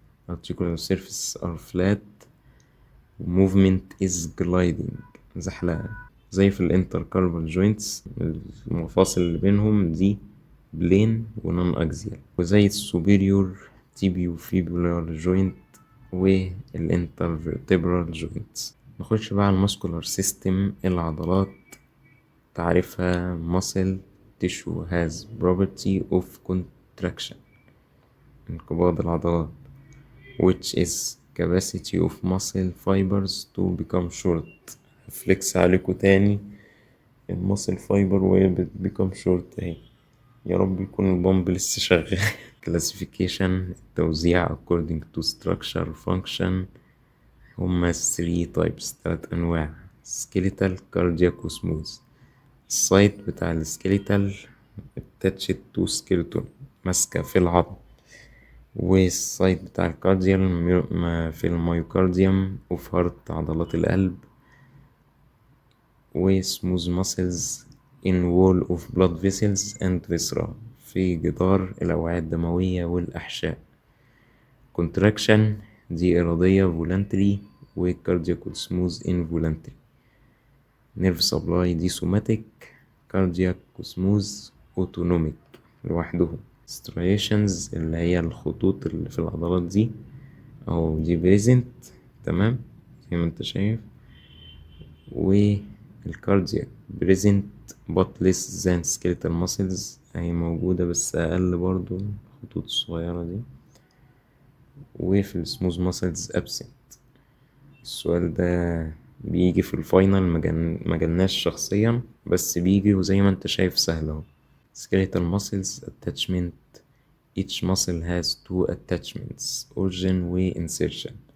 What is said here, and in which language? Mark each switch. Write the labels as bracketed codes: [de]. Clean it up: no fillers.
[en] articular surfaces are flat movement is gliding [ar] زحلقة زي في الانتركاربال joints المفاصل اللي بينهم دي بلين ونون اكزيال، وزي السوبيريور تيبيو فيبولار joint والانترفيرتبرال joints. نخش بقى على الماسكولار سيستم. العضلات تعرفها [en] muscle tissue has property of contraction [ar] انقباض العضلات [en] which is capacity of muscle fibers to become short. [ar] فليكس عليكم تاني المسل فايبر وهي [en] become short [ar] اهي، يا رب يكون البامب لسه شغال. [en] classification التوزيع according to structure function هما 3 types [ar] 3 أنواع. [en] skeletal cardiac وسموث. [ar] السايت بتاع السكيليتال attached to skeleton ماسكة في العظم، والسايت بتاع الكارديال في الميوكارديوم وفي هارت عضلات القلب. [en] وسموث muscles in wall of blood vessels and viscera [ar] في جدار الأوعية الدموية والأحشاء. [en] contraction [ar] دي إرادية [en] voluntary وcardiac smooth involuntary. nerve supply دي somatic cardiac smooth autonomic لوحدهم. [ar] striations اللي هي الخطوط اللي في العضلات دي أو دي present، تمام زي ما انت شايف. والكاردياك [en] present but less than skeletal muscles [ar] هي موجودة بس أقل برضو الخطوط الصغيرة دي. وفي السموث muscles absent. السؤال ده بيجي في الفاينل مجالناش شخصيا بس بيجي وزي ما انت شايف سهل اهو. [en] skeletal muscles attachment. each muscle has two attachments origin و insertion.